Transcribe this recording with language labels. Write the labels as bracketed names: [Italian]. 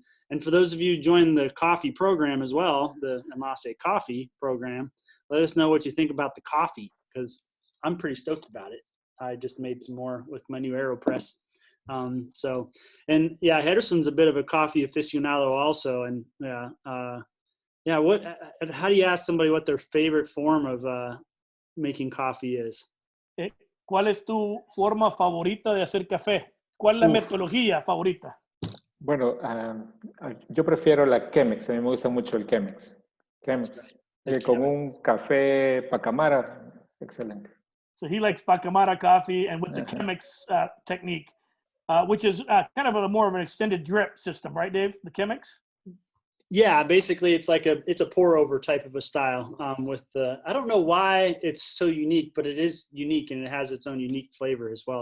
[English] And for those of you who join the coffee program as well, the Enlace Coffee program, let us know what you think about the coffee, because I'm pretty stoked about it. I just made some more with my new AeroPress. And yeah, Gersón's a bit of a coffee aficionado also. And how do you ask somebody what their favorite form of making coffee is? [Spanish] ¿Cuál es tu forma favorita de hacer café? ¿Cuál es la metodología favorita? Bueno, yo prefiero la Chemex. A mí me gusta mucho el Chemex. Con un café Pacamara, es excelente. [English] So he likes Pacamara coffee and with the Chemex technique, which is kind of more of an extended drip system, right, Dave? The Chemex? Yeah, basically it's like it's a pour over type of a style with the, I don't know why it's so unique, but it is unique and it has its own unique flavor as well.